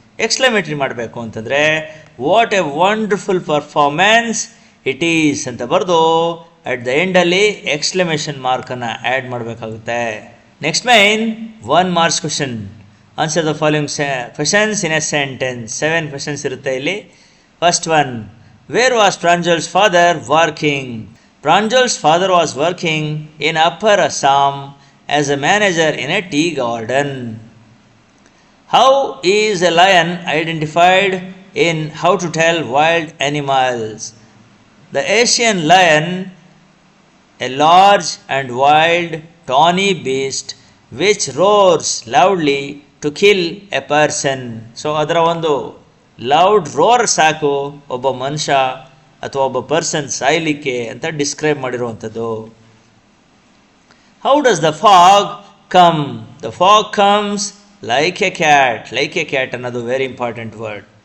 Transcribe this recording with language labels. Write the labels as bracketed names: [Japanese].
[English] exclamatory ಮಾಡಬೇಕು ಅಂತಂದರೆ what a wonderful performance it is [Kannada] ಅಂತ ಬರೆದು [English] at the ಎಂಡಲ್ಲಿ exclamation [Kannada] ಮಾರ್ಕನ್ನು ಆ್ಯಡ್ ಮಾಡಬೇಕಾಗುತ್ತೆ. [English] Next main 1 marks question. Answer the following questions in a sentence. [Kannada] 7 questions ಇರುತ್ತೆ ಇಲ್ಲಿ. [English] First one, where was Pranjal's father working? Pranjal's father was working in Upper Assam as a manager in a tea garden. How is a lion identified in How to Tell Wild Animals? The Asian lion, a large and wild tawny beast which roars loudly to kill a person. [Kannada] So ಅದರ ಒಂದು loud ರೋರ್ ಸಾಕು ಒಬ್ಬ ಮನುಷ್ಯ ಅಥವಾ ಒಬ್ಬ person ಸಾಯಲಿಕ್ಕೆ ಅಂತ describe ಮಾಡಿರುವಂಥದ್ದು. [English] How does the fog come? The fog comes like a cat [Kannada] ಅನ್ನೋದು [English] Very important word.